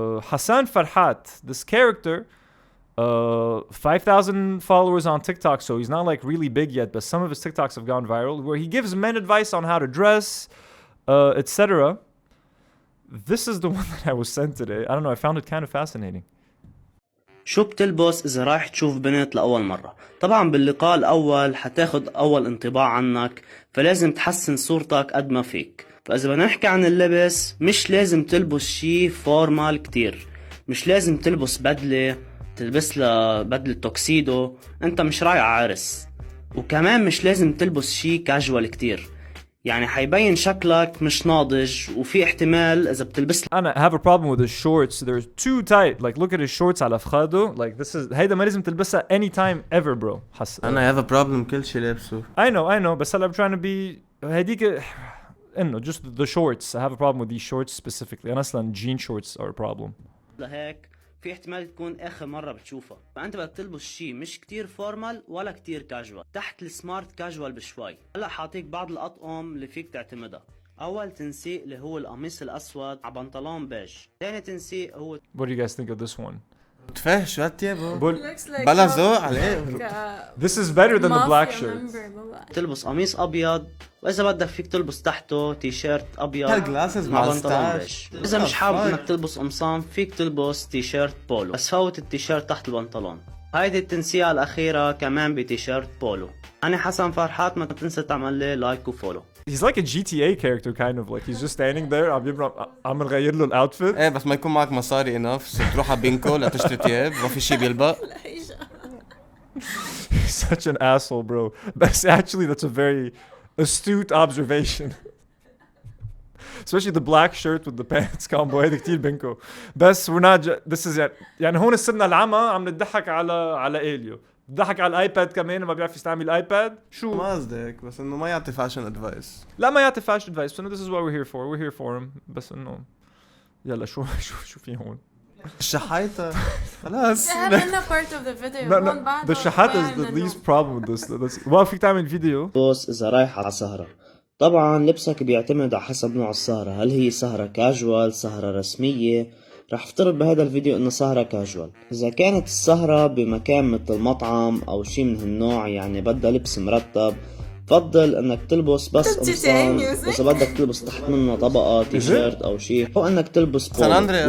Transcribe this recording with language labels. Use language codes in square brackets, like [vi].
[en] Hasan Farhat, this character, 5,000 followers on TikTok, so he's not like really big yet, but some of his TikToks have gone viral, where he gives men advice on how to dress, etc. This is the one that I was sent today. I don't know, I found it kind of fascinating. [ar] شو بتلبس إذا رايح تشوف بنت لأول مرة؟ طبعا باللقاء الأول حتاخد أول انطباع عنك، فلازم تحسن صورتك قد ما فيك. فإذا بدنا نحكي عن اللبس، مش لازم تلبس شي فورمال كتير، مش لازم تلبس بدلة، تلبس لها بدلة توكسيدو، انت مش رايح عرس. وكمان مش لازم تلبس شي كاجوال كتير، يعني حيبين شكلك مش ناضج، وفي احتمال إذا بتلبس. أنا [en] have a problem with his shorts. They're too tight. Like look at his shorts [ar] على فخاده. [en] Like this is [ar] هيدا ما لازم تلبسها [en] anytime ever, bro. [ar] أنا [en] have a problem [ar] كل شي لابسه. [en] I know. [ar] بس هلا [en] I'm trying to be [ar] هديك. إنه [en] just the shorts. I have a problem with these shorts specifically. [ar] أنا أصلاً [en] jean shorts are a problem. [ar] لهيك في احتمال تكون آخر مرة بتشوفها، فأنت بدك تلبس شي مش كتير فورمال ولا كتير كاجوال، تحت السمارت كاجوال بشوي. هلا حاعطيك بعض الأطقم اللي فيك تعتمدها. أول تنسيق اللي هو القميص الأسود على بنطلون بيج. ثاني تنسيق هو. [en] What do you guys think of this one? [ar] تفاح شو هالتيابو؟ بلا ذوق عليه. [en] This is better than the black shirts. [ar] تلبس قميص أبيض، وإذا بدك فيك تلبس تحته تيشيرت أبيض مع بنطلون بيج. إذا مش حابب إنك تلبس قمصان فيك تلبس تيشيرت بولو، بس فوت التيشيرت تحت البنطلون. هيدي التنسيقة الأخيرة كمان بتيشيرت بولو. أنا حسن فرحات، ما تنسى تعمل لي لايك وفولو. [en] He's like a GTA character kind of, like he's just standing there. [ar] عم نغير له الاوتفيت. ايه بس ما يكون معك مصاري [en] enough [ar] تروح على بينكو لتشتري ثياب، ما في شيء بيلبق. [en] He's such an asshole, bro. That's a very astute observation. Especially the black shirt with the pants combo. [ar] هيدا كتير بينكو. بس [en] we're not this is [ar] يعني هون السنة العامة عم نضحك على إليو. ضحك على الايباد كمان، ما بيعرف يستعمل الايباد. شو ما قصدك، بس انه ما يعطي فاشن ادفايس. لا ما يعطي فاشن ادفايس، بس انه [en] this is what we're here for him. [ar] بس انه يلا شو في هون الشحايطة خلاص. [en] part of the video. No, the شحات is the least problem with this. [ar] ما فيك تعمل فيديو. بص إذا رايح على سهرة، طبعا لبسك بيعتمد على حسب نوع السهرة. هل هي سهرة كاجوال، سهرة رسمية؟ رح افترض بهذا الفيديو انه سهرة كاجوال. اذا كانت السهرة بمكان مثل مطعم او شي من هالنوع، يعني بدها لبس مرتب، فضل انك تلبس بس قمصان، واذا بدك تلبس تحت منه طبقة تيشيرت او شي، او انك تلبس بولو.